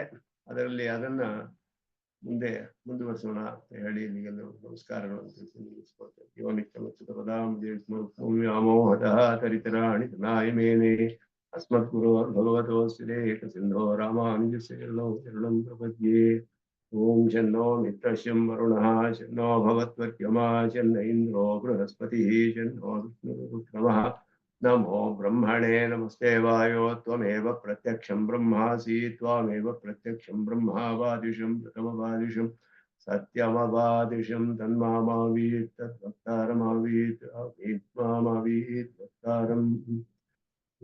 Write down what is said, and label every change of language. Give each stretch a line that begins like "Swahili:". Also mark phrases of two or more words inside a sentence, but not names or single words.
Kannada: ಅದನ್ನ ಮುಂದೆ ಮುಂದುವರಿಸೋಣ ಅಂತ ಹೇಳಿ ಇಲ್ಲಿಗೆಲ್ಲ ನಮಸ್ಕಾರಗಳನ್ನು ತಿಳಿಸಿ ಮುಗಿಸ್ಕೊಳ್ತೇವೆ.
Sanskrit: ಯೋನಿತ್ಯಮೋಹತರಿತರಾಣಿತನಾಯಮೇನೆ ಅಸ್ಮದ್ಗುರು ಭಗವತೋಸ್ತಿರೇಕ ಸಿಂಧೋ ರಾಮಾನುಜಸ್ಯ ಶರಣಂ ಪ್ರಪದ್ಯೆ. ಓಂ ಶನ್ನೋ ಮಿತ್ರಶ್ಯಂ ವರುಣಃ ಶನ್ನೋ ಭವತ್ವರ್ಯಮಾ ಶನ್ನ ಇಂದ್ರೋ ಬೃಹಸ್ಪತಿಃ ಶನ್ನೋ ವಿಷ್ಣುರುಕ್ರಮಃ. ನಮೋ ಬ್ರಹ್ಮಣೇ ನಮಸ್ತೆ ವಾಯೋ ತ್ವಮೇವ ಪ್ರತ್ಯಕ್ಷಂ ಬ್ರಹ್ಮಾಸಿ ತ್ವಮೇವ ಪ್ರತ್ಯಕ್ಷಂ ಬ್ರಹ್ಮಾವಾದಿಶಂ ಪ್ರಥಮವಾದಿಶಂ ಸತ್ಯಮವಾದಿಶಂ ತನ್ಮಾಮಾವೀತ್ ತದ್ವಕ್ತಾರಮಾವೀತ್ ಮಾಮಾವೀತ್ ವಕ್ತಾರಂ.